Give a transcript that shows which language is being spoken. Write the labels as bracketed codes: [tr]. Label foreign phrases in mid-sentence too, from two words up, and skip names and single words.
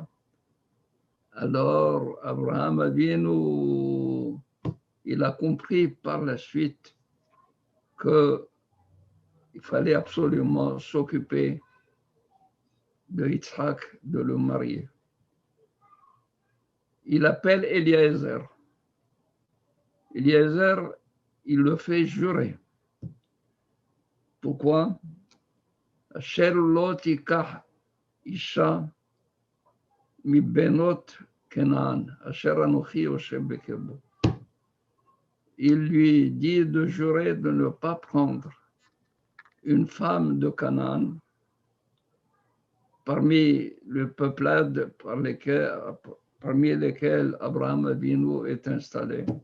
[fr] Alors, Abraham Avinu, il a compris par la suite qu'il fallait absolument s'occuper de Yitzhak, de le marier. Il appelle Eliezer. Eliezer, il le fait jurer. Pourquoi? [he] אשר לא תקח אשה מבנות כנען אשר אנכי יושב בקרבו. [fr] Il lui dit de jurer de ne pas prendre une femme de Canaan parmi le peuplade parmi lesquels Abraham Avinu est installé.